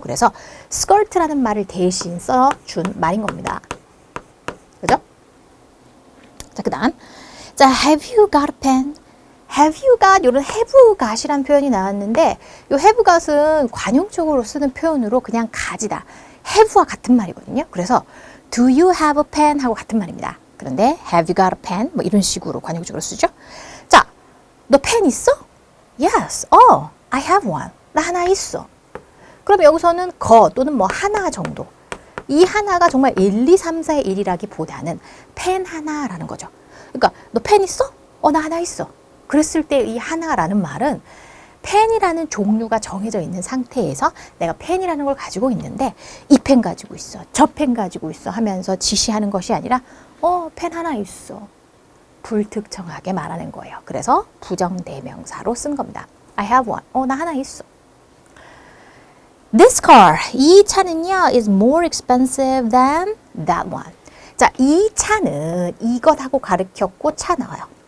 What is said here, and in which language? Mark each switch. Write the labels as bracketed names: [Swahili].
[Korean] 그래서 skirt라는 말을 대신 써준 말인 겁니다. 그죠? 자, 그 다음. 자, [English] have you got a pen? have you got, [Korean] 이런 have got이라는 표현이 나왔는데 이 have got은 관용적으로 쓰는 표현으로 그냥 가지다. have와 같은 말이거든요. [English] 그래서 do you have a pen? [Korean] 하고 같은 말입니다. [English] 그런데 have you got a pen? [Korean] 뭐 이런 식으로 관용적으로 쓰죠. 자, 너 펜 있어? [English] Yes. I have one. [Korean] 나 하나 있어. 그럼 여기서는 거 또는 뭐 하나 정도. 이 하나가 정말 1, 2, 3, 4의 1이라기보다는 펜 하나라는 거죠. 그러니까 너 펜 있어? 나 하나 있어. 그랬을 때 이 하나라는 말은 펜이라는 종류가 정해져 있는 상태에서 내가 펜이라는 걸 가지고 있는데 이 펜 가지고 있어, 저 펜 가지고 있어 하면서 지시하는 것이 아니라 펜 하나 있어. 불특정하게 말하는 거예요. 그래서 부정대명사로 쓴 겁니다. [English] I have one. [Korean] 나 하나 있어. [English] This car. [Korean] 이 차는요 [English] is more expensive than that one. [Korean] 자, 이 차는 이것하고 가르쳤고 차 나와요.